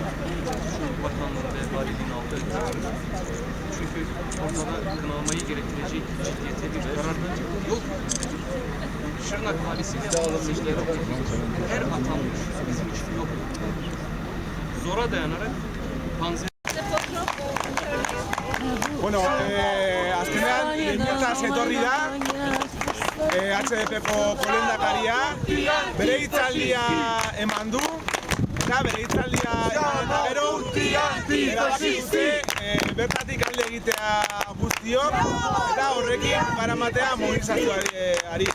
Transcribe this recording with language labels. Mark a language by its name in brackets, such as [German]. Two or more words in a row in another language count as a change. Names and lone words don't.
[Turkish] Şu bakanlığın ve valiliğin aldığı karar. Çünkü ortada kınamayı gerektirecek ciddiyete bir karar da yok. Şırnak valisiyle seçileri her atanmış bizim için yok. Zora dayanarak panzer [Basque] Bueno, azkenean, lehenetaz etorri da, HDP-ko kolendakaria, bere hitzaldia eman du, eta bere hitzaldia eman eta gero, erabaki dute bertatik alde egitea guztiok, eta horrekin garamatea mobilizazioari.